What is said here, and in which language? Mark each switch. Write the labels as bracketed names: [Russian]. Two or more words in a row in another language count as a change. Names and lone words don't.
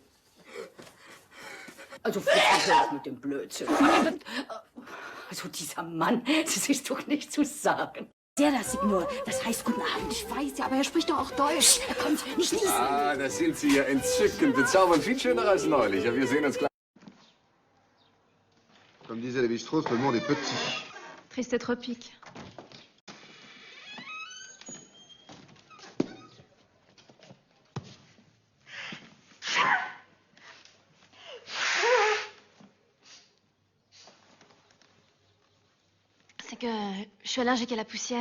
[German] Also, hör auf mit dem Blödsinn. Also, dieser Mann, das ist doch nicht zu sagen. Der das Signor, das heißt guten Abend. Ich weiß ja, aber er spricht doch auch Deutsch. Er kommt, nicht niesen. Ah, da sind Sie ja entzückend. Bezaubernd, viel schöner als neulich. Ja, wir sehen uns gleich. [French] Comme disait Lévi-Strauss, le monde est petit. Triste et tropique. C'est que je suis allergique à la poussière.